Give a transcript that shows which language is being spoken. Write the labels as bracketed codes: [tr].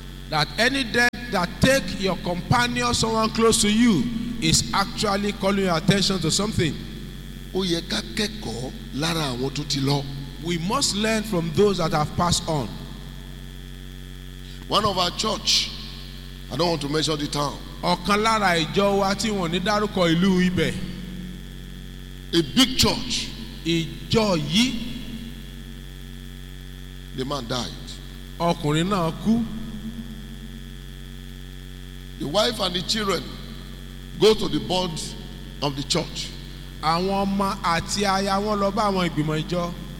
[en] that any death that take your companion, someone close to you, is actually calling your attention to something. We must learn from those that have passed on. One of our church, I don't want to mention the town. [yo] Ọkan lára ìjọ wa tí wọn ní dárúkọ ìlú ibẹ̀. [en] A big church. [yo] Ìjọ yìí. [en] The man died. [yo] Ọkùnrin náà kú. [en] The wife and the children go to the board of the church. [yo] Àwọn ọmọ àti aya wọn lọ bá àwọn ìgbìmọ̀ ìjọ.